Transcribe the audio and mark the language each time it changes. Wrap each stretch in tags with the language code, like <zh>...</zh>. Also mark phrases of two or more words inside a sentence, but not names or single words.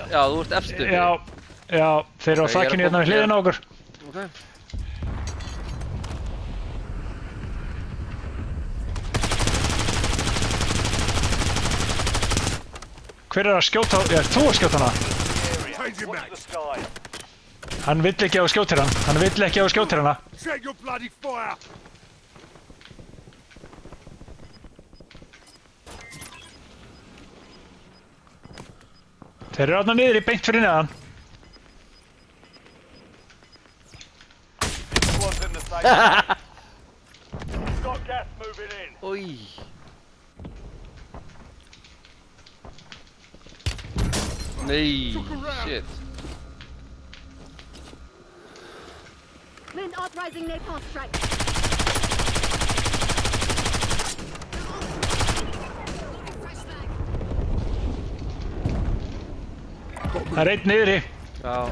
<is>Já, þú ert efstu. Já, þeir eru á Ok, ég er að þakkinu hérna koma- við hliðina á okkur. Ok. Hver er að skjóta? Já, þú að skjóta hana.</is> <en>Changing Watch the mags. skies.</en> <is>Hann vill ekki á að skjóta hana. Hann vill ekki á að skjóta hana.</is> <en>Check your bloody fire!</en> <is>Þeir eru hérna niður í beint fyrir neðan.</is> <en>Squad's in the safe zone. Got gas moving in.</en> <is>Új. Nei, shit.</is> <en>Flint authorizing napalm strike. Loading fresh mag.</en> <is>Það er einn niðri. Já.</is>